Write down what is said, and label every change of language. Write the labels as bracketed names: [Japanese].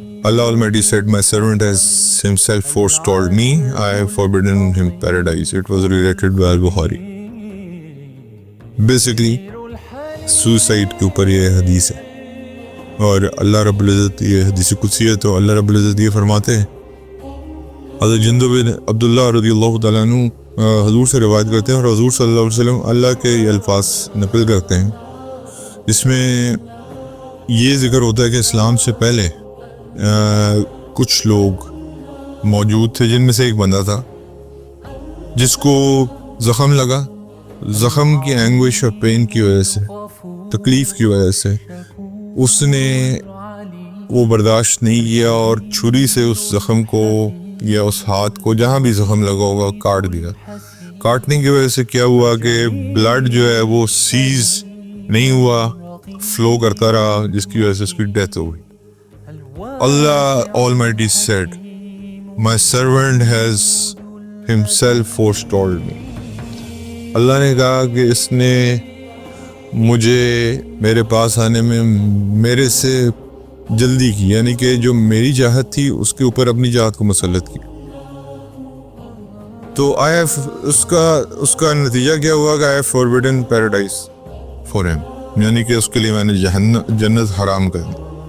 [English] Allah Almighty said, my servant has himself forestalled me. I have forbidden him paradise. It was related by Al-Bukhari. [Urdu] Basically, suicide کے اوپر یہ حدیث ہے اور اللہ رب العزت یہ حدیث قدسی ہے. تو اللہ رب العزت یہ فرماتے ہیں, حضرت جندب بن عبداللہ رضی اللہ تعالیٰ عنہ حضور سے روایت کرتے ہیں اور حضور صلی اللہ علیہ وسلم اللہ کے یہ الفاظ نقل کرتے ہیں جس میں یہ ذکر ہوتا ہے کہ اسلام سے پہلے کچھ لوگ موجود تھے جن میں سے ایک بندہ تھا جس کو زخم لگا. زخم کی اینگوش اور پین کی وجہ سے, تکلیف کی وجہ سے اس نے وہ برداشت نہیں کیا اور چھری سے اس زخم کو یا اس ہاتھ کو جہاں بھی زخم لگا ہوگا کاٹ دیا. کاٹنے کی وجہ سے کیا ہوا کہ بلڈ جو ہے وہ سیز نہیں ہوا, فلو کرتا رہا, جس کی وجہ سے اس کی ڈیتھ ہو گئی. [English] Allah Almighty said, my servant has himself forestalled me. [Urdu] اللہ نے کہا کہ اس نے مجھے میرے پاس آنے میں میرے سے جلدی کی, یعنی کہ جو میری چاہت تھی اس کے اوپر اپنی چاہت کو مسلط کی. تو اس کا نتیجہ کیا ہوا کہ [English] I have forbidden paradise for him, [Urdu] یعنی کہ اس کے لیے میں نے جنت حرام کر دی.